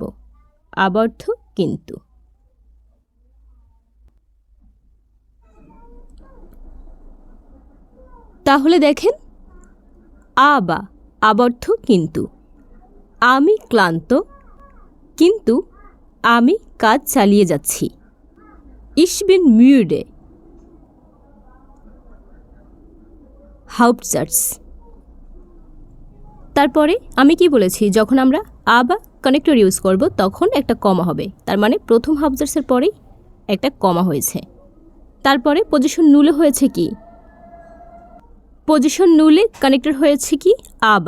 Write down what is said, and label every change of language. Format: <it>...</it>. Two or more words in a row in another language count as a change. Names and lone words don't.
<bn>আবর্থ কিন্তু। তাহলে দেখেন, আবর্থ কিন্তু। আমি ক্লান্ত, কিন্তু আমি কাজ চালিয়ে যাচ্ছি।</bn> <de>Ich bin müde. Hauptsatz।</de> <bn>তারপরে আমি কি বলেছি, যখন আমরা বা কানেক্টর ইউজ করব তখন একটা কমা হবে। তার মানে প্রথম হাউপজার্সের পরেই একটা কমা হয়েছে। তারপরে</bn> <de>Position null</de> <bn>হয়েছে কি,</bn> <de>Position null</de> <bn>কানেক্টর হয়েছে কি বা।</bn>